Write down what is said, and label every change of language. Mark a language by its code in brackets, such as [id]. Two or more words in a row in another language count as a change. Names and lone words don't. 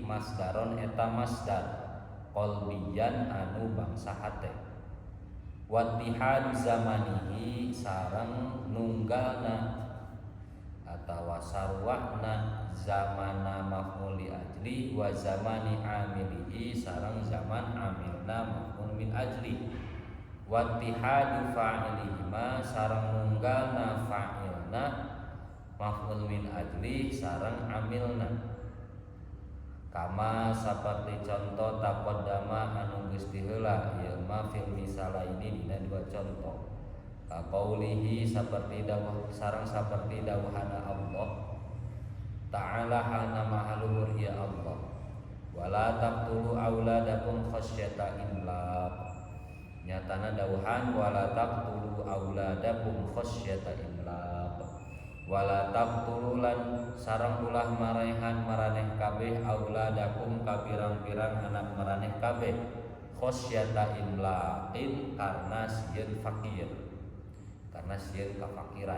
[su] masdaron eta [ar] مصدر قلبيا [su] anu bangsa hate [ar] واتحاد زمانه [su] sareng nunggalna atawa sarwana zamana [ar] مفعول لأجل وزمان عامله [su] sareng zaman amilna [ar] مفعول من أجل واتحاد فاعليهما [su] sareng nunggalna fa'ilna [ar] مفعول من أجل [su] sareng amilna kama saperti contoh taqaddama anu geus diheula ieu mah [ar] في المثال [su] ini dina dua contoh qaulihi saperti dawuh sareng saperti dawuhana [ar] الله تعالى [su] hana mahaluhur ya Allah [ar] ولا تقتلوا أولادكم خشية إملاق [su] nyatana dawuhan [ar] ولا تقتلوا أولادكم خشية إملاق ولا تقتلوا [su] lan sareng ulah marehan maraneh kabeh auladakum kapirang-pirang anak maraneh kabeh [ar] خشية إملاق [su] karena sieun fakir karena sieun kafakiran